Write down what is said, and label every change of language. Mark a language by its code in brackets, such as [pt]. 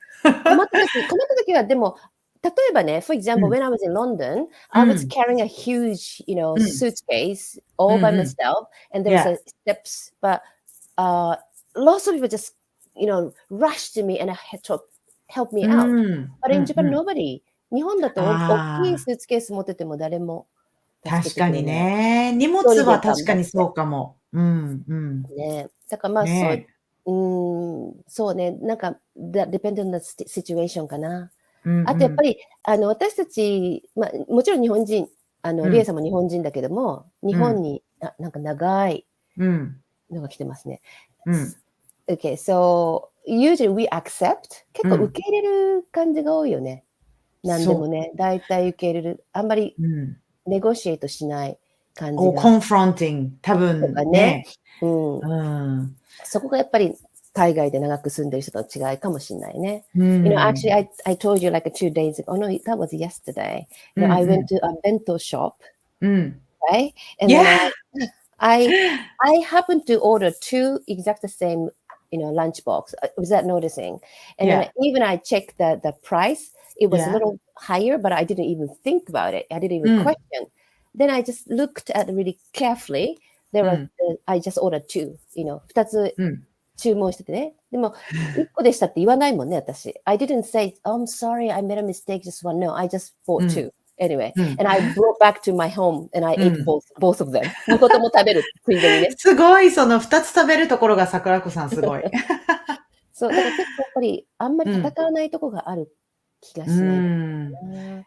[ja] 困った時は、でも、例えばね、 [en] for example, when I was in London, I was carrying a huge, suitcase all by myself, and there was a steps, but lots of people just, rushed to me and had to help me out. But in Japan, nobody. [ja] 日本だと大きいスーツケース持ってても誰も確かにね。荷物は確かにそうかも。ね。だからまあそうね。なんか、 [en] depend on the situation [ja] かな。あとやっぱり、私たち、もちろん日本人、リエさんも日本人だけども、日本に、なんか長いのが来てますね。 [en] Okay, so usually we accept [ja] 結構受け入れる感じが多いよね。何でもね。だいたい受け入れる。あんまりネゴシエートしない感じが。 confronting 多分ね。そこがやっぱり海外で長く住んでる人との違いかもしれないね。 [en] Actually, I told you like 2 days ago. Oh no, that was yesterday. I went to a bento shop, right? And then I happened to order 2 exact same, lunch box without noticing. And then even I checked the price. It was a little higher, but I didn't even think about it. I didn't even question. Then I just looked at it really carefully. I just ordered 2, [ja] 2つ注文しててね。でも、1個でしたって言わないもんね、私。 [en] I didn't say, I'm sorry, I made a mistake, just one. No, I just bought 2. Anyway, and I brought back to my home and I ate both of them. [ja] 2個とも食べるついでにね。すごい、その2つ食べるところが桜子さんすごい。そう、だから結構やっぱりあんまり戦わないとこがある気がしない。